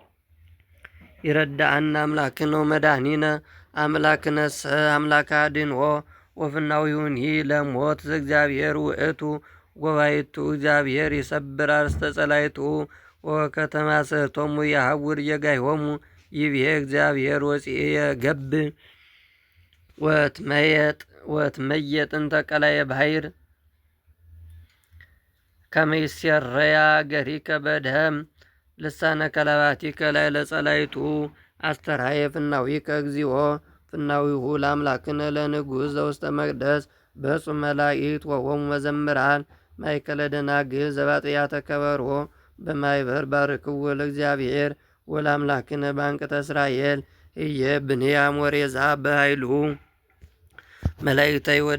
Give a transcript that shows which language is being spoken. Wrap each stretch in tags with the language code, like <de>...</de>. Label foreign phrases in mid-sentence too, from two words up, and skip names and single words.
<gez>ይረዳአነ አምላክነ ወመድኃኒነ አምላክነሰ አምላከ አድኅኖ ወፍናዊሁኒ ለሞት ዘእግዚአብሔር ውእቱ ወባይቱ እግዚአብሔር ይሰብር አርእስተ ጸላእቱ ወከተማ ስእቶሙ ያሐውር ጌጋዮሙ ይቤ እግዚአብሔር ወፂየ ገብእ ወትመየጥ ወትመየ ጥንተ ቀላየ ባሕር ከመይሴረያ ገሪከ በደም ልሳነ ከለባቲከ ላዕለ ጸላይቱ አስተርአየ ፍናዊከ እግዚኦ ፍናዊሁ ለአምላክነ ለንጉሥ ዘውስተ መቅደስ በጹም መላእክት ወሆሙ መዘምራን ማእከለ ደናግል ዘባጥያተ ከበሮ በማይበር ባርክዎ ለእግዚአብሔር ወለአምላክነ ባንቅተ እስራኤል እየ ብንያም ወሬዛ በኃይሉ መላእክተ ይሁዳ</gez>